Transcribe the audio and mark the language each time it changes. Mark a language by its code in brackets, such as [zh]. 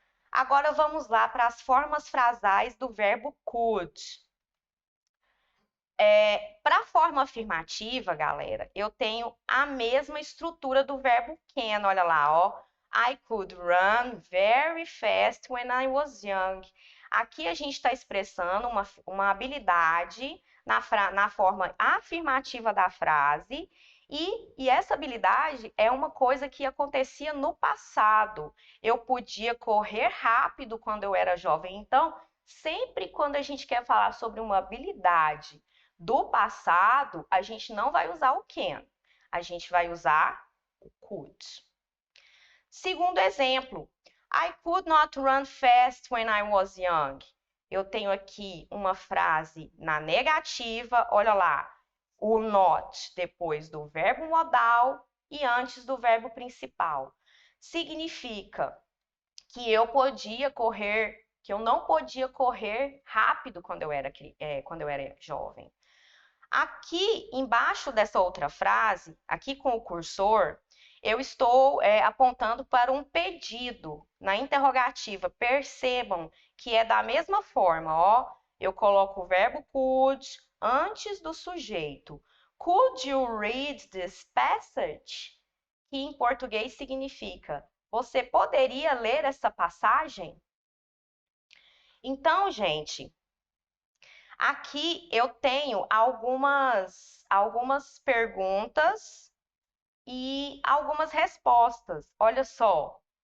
[pt] Agora vamos lá para as formas frasais do verbo could. Para a forma afirmativa, galera, eu tenho a mesma estrutura do verbo can. Olha lá, ó. [en] I could run very fast when I was young. [pt] Aqui a gente está expressando uma habilidade na forma afirmativa da frase. E essa habilidade é uma coisa que acontecia no passado. Eu podia correr rápido quando eu era jovem. Então, sempre quando a gente quer falar sobre uma habilidade do passado, a gente não vai usar o can, a gente vai usar o could. Segundo exemplo, [en] I could not run fast when I was young. [pt] Eu tenho aqui uma frase na negativa, olha lá, o not depois do verbo modal e antes do verbo principal. Significa que eu não podia correr rápido quando eu era jovem. Aqui embaixo dessa outra frase, aqui com o cursor, eu estou apontando para um pedido na interrogativa. Percebam que é da mesma forma, ó. Eu coloco o verbo could antes do sujeito. [en] Could you read this passage? [pt] Que em português significa: você poderia ler essa passagem? Então, gente, aqui eu tenho algumas perguntas e algumas respostas. Olha só.